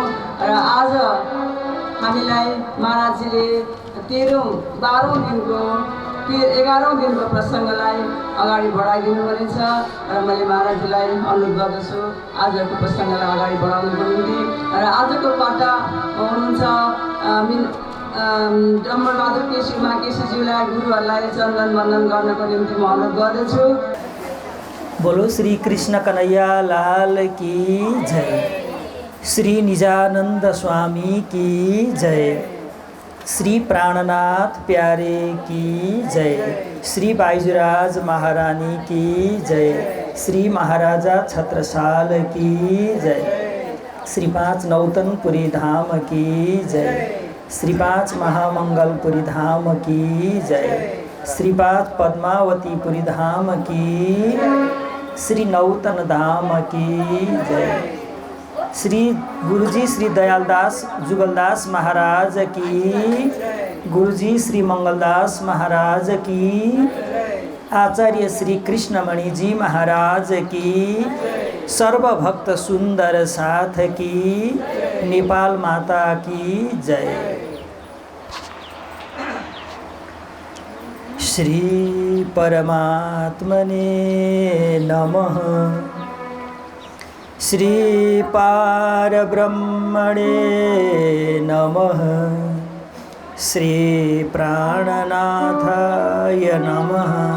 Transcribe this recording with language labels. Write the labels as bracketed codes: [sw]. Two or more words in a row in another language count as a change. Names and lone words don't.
[ne] र आज हामीलाई महाराजजीले 11औं दिनको प्रसङ्गलाई अगाडि बढाइदिनु हुनेछ। र मैले महाराजजीलाई अनुरोध गर्दछु आजको प्रसङ्गलाई अगाडि बढाउनुको निम्ति। र आजको पाटा हुनुहुन्छ डम्बरबहादुर केसी, उमा केसीज्यूलाई, गुरुहरूलाई चन्दन वन्दन गर्नको निम्ति म अनुरोध गर्दछु। [hi] बोलो श्री कृष्ण कन्हैया लाल की जय, श्री निजानंद स्वामी की जय, श्री प्राणनाथ प्यारे की जय, श्री बाईजूराज महारानी की जय, श्री महाराजा छत्रसाल की जय, श्री 5 नौतनपुरी धाम की जय, श्री 5 महामंगलपुरी धाम की जय, श्री 5 पद्मावतीपुरी धाम की, श्री नौतन धाम की जय, श्री गुरुजी श्री दयालदास जुगलदास महाराज की, गुरुजी श्री मंगलदास महाराज की, आचार्य श्री कृष्णमणि जी महाराज की, सर्वभक्त सुंदर साथ की, नेपाल माता की जय। [sa] श्री परमात्मने नमः, श्री पारब्रह्मणे नमः, श्री प्राणनाथाय नमः,